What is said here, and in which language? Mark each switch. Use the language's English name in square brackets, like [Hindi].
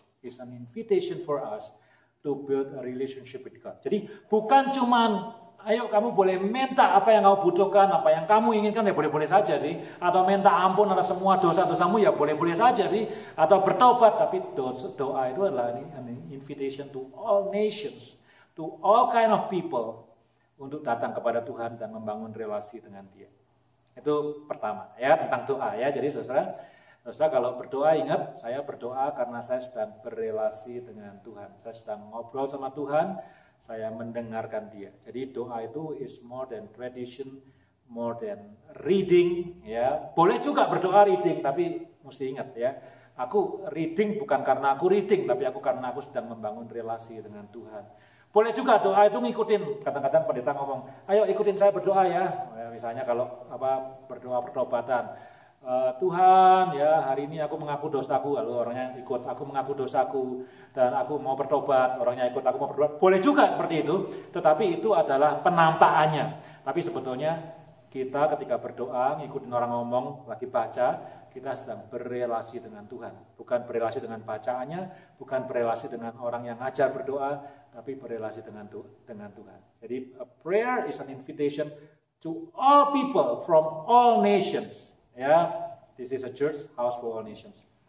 [English] It's an invitation for us to build a relationship with God. [Indonesian] Jadi bukan cuman ayo kamu boleh minta apa yang kamu butuhkan, apa yang kamu inginkan ya boleh-boleh saja sih. Atau minta ampun atas semua dosa-dosamu ya boleh-boleh saja sih. Atau bertobat, tapi doa itu adalah [English] an invitation to all nations, to all kind of people [Indonesian] untuk datang kepada Tuhan dan membangun relasi dengan Dia. Itu pertama ya tentang doa ya. Jadi saudara kalau berdoa ingat saya berdoa karena saya sedang berrelasi dengan Tuhan. Saya sedang ngobrol sama Tuhan. Saya mendengarkan Dia. Jadi doa itu [English] is more than tradition, more than reading. [Indonesian] Ya, boleh juga berdoa [English] reading, [Indonesian] tapi mesti ingat ya. Aku [English] reading [Indonesian] bukan karena aku reading, tapi karena aku sedang membangun relasi dengan Tuhan. Boleh juga doa itu ngikutin. Kadang-kadang pendeta ngomong, ayo ikutin saya berdoa ya. Misalnya kalau berdoa pertobatan. Tuhan ya hari ini aku mengaku dosaku, lalu orangnya ikut aku mengaku dosaku dan aku mau bertobat, orangnya ikut aku mau bertobat, boleh juga seperti itu, tetapi itu adalah penampakannya. Tapi sebetulnya kita ketika berdoa ngikutin orang ngomong lagi baca, kita sedang berrelasi dengan Tuhan, bukan berrelasi dengan bacaannya, bukan berrelasi dengan orang yang ngajar berdoa, tapi berrelasi dengan Tuhan. Jadi [English] a prayer is an invitation to all people from all nations. Ya, this is a church house for all nations.